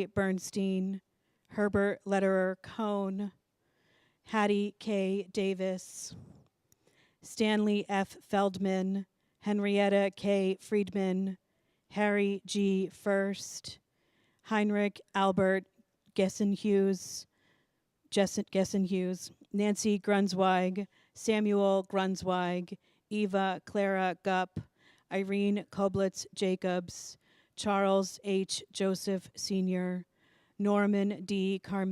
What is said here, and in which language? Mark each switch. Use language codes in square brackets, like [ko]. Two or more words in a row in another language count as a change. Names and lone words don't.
[en] Bernstein, Herbert Lederer Cohn, Hattie K. Davis, Stanley F. Feldman, Henrietta K. Friedman, Harry G. First, Heinrich Albert Gessen-Hughes, Nancy Grunzweig, Samuel Grunzweig, Eva Clara Gupp, Irene Koblitz Jacobs, Charles H. Joseph Sr., Norman D.